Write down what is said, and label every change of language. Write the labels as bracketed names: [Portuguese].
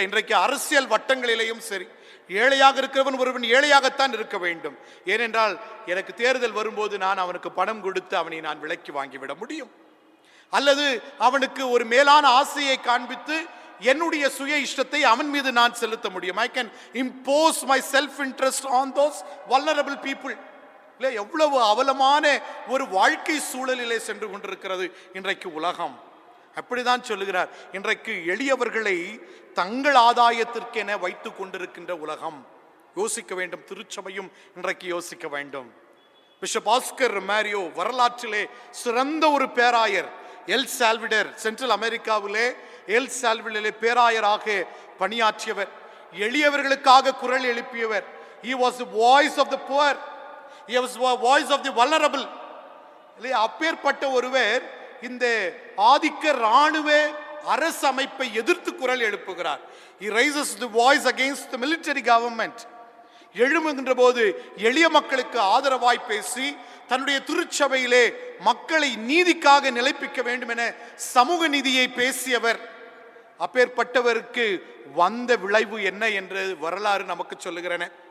[Tamil] இன்றைக்கு அரசியல் வட்டங்களிலேயும் சரி, ஏழையாக இருக்கிறவன் ஒருவன் ஏழையாகத்தான் இருக்க வேண்டும். ஏனென்றால் எனக்கு தேர்தல் வரும்போது நான் அவனுக்கு பணம் கொடுத்து அவனை நான் விலைக்கு வாங்கிவிட முடியும். அல்லது அவனுக்கு ஒரு மேலான ஆசையை காண்பித்து என்னுடைய சுய இஷ்டத்தை அவன் மீது நான் செலுத்த முடியும். [English] I can impose my self interest on those vulnerable people. [Tamil] எவ்வளவு அவலமான ஒரு வாழ்க்கை சூழலிலே சென்று கொண்டிருக்கிறது இன்றைக்கு உலகம். அப்படிதான் சொல்லுகிறார். இன்றைக்கு எளியவர்களை தங்கள் ஆதாயத்திற்கென வைத்துக் கொண்டிருக்கின்ற உலகம். யோசிக்க வேண்டும். திருச்சபையும் இன்றைக்கு யோசிக்க வேண்டும். பிஷப் ஆஸ்கர் மேரியோ வரலாற்றிலே சிறந்த ஒரு பேராயர். எல் சால்வடர், சென்ட்ரல் அமெரிக்காவிலே எல் சால்வடரிலே பேராயராக பணியாற்றியவர். எளியவர்களுக்காக குரல் எழுப்பியவர். [English] He was the voice of the poor. He was the voice of the vulnerable. [Tamil] அப்பேற்பட்ட ஒருவர் இந்த ஆதிக்க இராணுவ அரசு அமைப்பை எதிர்த்து குரல் எழுப்புகிறார். [English] He raises the voice against the military government. [Tamil] எழும்புகின்ற போது எளிய மக்களுக்கு ஆதரவாய் பேசி தன்னுடைய திருச்சபையிலே மக்களை நீதிக்காக நிலைப்பிக்க வேண்டும் என சமூக நீதியை பேசியவர். அப்பேற்பட்டவருக்கு வந்த விளைவு என்ன என்று வரலாறு நமக்கு சொல்லுகிறன.